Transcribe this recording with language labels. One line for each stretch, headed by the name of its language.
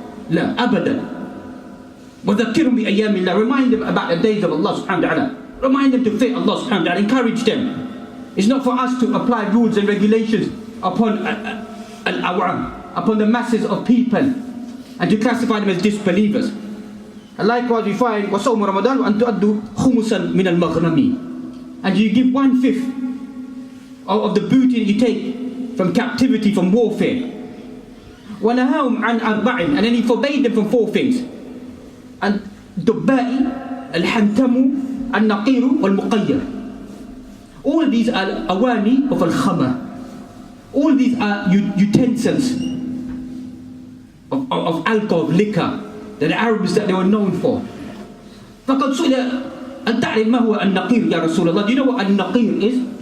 Arabic: La, abadan. وَذَكِّرُمْ بِأَيَّامِ اللَّهِ.
English: Remind them about the days of Allah subhanahu wa ta'ala. Remind them to fear Allah subhanahu wa ta'ala. Encourage them. It's not for us to apply rules and regulations upon al-awam, upon the masses of people, and to classify them as disbelievers. And likewise we find
Arabic: وَصَوْمُ رَمَضَانُ وَأَن تُؤَدُّوا خُمُسًا مِنَ الْمَغْنَمِ.
English: And you give 1/5 of the booty that you take from captivity, from warfare.
Arabic: وَنَهَاهُمْ عَنْ أَرْبَعٍ.
English: And then he forbade them from 4 things.
Arabic: And الدُّبَّاءِ الْحَنْتَمُ النَّقِيرُ وَالْمُقَيَّرُ.
English: All these are awani of al-khamr. All these are utensils of alcohol, liquor, that the Arabs that they were known for.
Arabic: فَقَدْ سُئِلَ أَنْ تَعْرِفْ مَا هُوَ النَّقِيرُ يَا رَسُولَ اللَّهِ.
English: Do you know what al-naqir is?